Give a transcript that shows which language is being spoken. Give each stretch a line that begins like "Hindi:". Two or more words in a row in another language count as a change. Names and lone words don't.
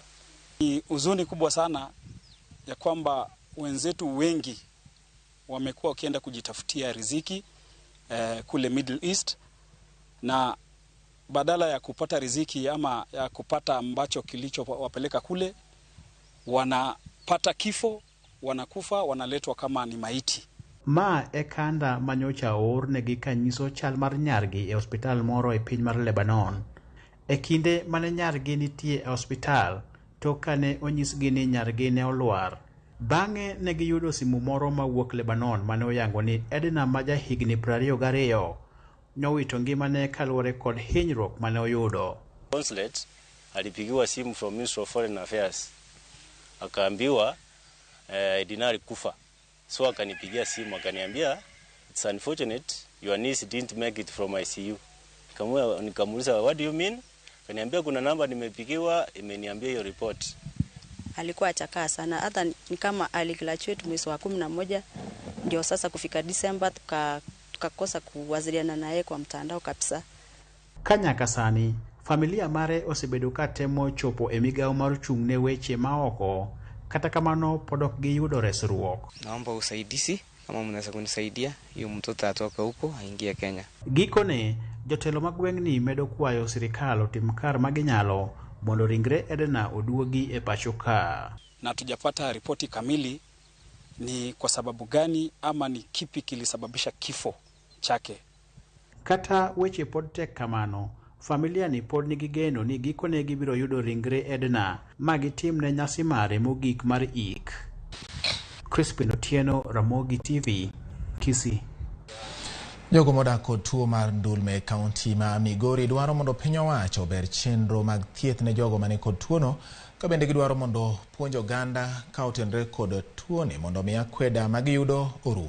Swahili: Ni huzuni kubwa sana ya kwamba wenzetu wengi wamekuwa wakienda kujitafutia riziki kule Middle East, na badala ya kupata riziki ama ya kupata ambacho kilichowapeleka kule, wanapata kifo, wanakufa, wanaletwa kama ni maiti.
Luo (Kenya and Tanzania): Ma e kanda manyocha or negi kanyiso chal mar nyargi e hospital moro e piny mar Lebanon. E kinde mane nyargi nitie e hospital, to kane onyisgi ni nyargi ne olwar. Bang'e negi yudo simu moro mawuok Lebanon mane oyango ni Edna ma jahigni 22 nyowito ngimane kaluwore kod hinyruok mane oyudo.
Swahili: Consulate alipigiwa simu from Ministry of Foreign Affairs, akaambiwa Edna alikufa. So akanipigia simu akaniambia
English: it's unfortunate your niece didn't make it from ICU.
Swahili: Nikamuuliza
English: what do you mean?
Swahili: Akaniambia kuna namba nimepigiwa imeniambia hiyo report. Alikuwa achakaa sana, hata ni kama aligraduate mwezi wa 11, ndio sasa kufika December tukakosa kuwasiliana naye kwa mtandao kabisa.
Luo (Kenya and Tanzania): Kanyaka sani familia mare osebedo ka temo chopo e migao mar chung'ne weche maoko, kata kamano podok gi yudo resruok.
Swahili: Naomba usaidizi kama mnaweza kunisaidia hiyo mtoto atoke huko aingie Kenya.
Luo (Kenya and Tanzania): Gikone jotelo magweng'ni medo kwayo sirikal otim kar maginyalo mondo ringre Edna oduogi e pacho ka.
Swahili: Na tujapata ripoti kamili ni kwa sababu gani ama ni kipi kilisababisha kifo chake.
Luo (Kenya and Tanzania): Kata weche pod tek kamano, familia ni pod nigi geno ni gikone gibiro yudo ringre Edna magitimne nyasi mare mogik mar ik. Crispin Otieno, Ramogi TV, Kisii. Jogo modak kod tuo mar ndulme e kaunti ma Migori dwaro mondo piny owacho ober chenro mag thieth ne jogo mane kod tuono, ka bende gidwaro mondo puonj oganda ka otenre kod tuoni mondo mi akweda magiyudo orum.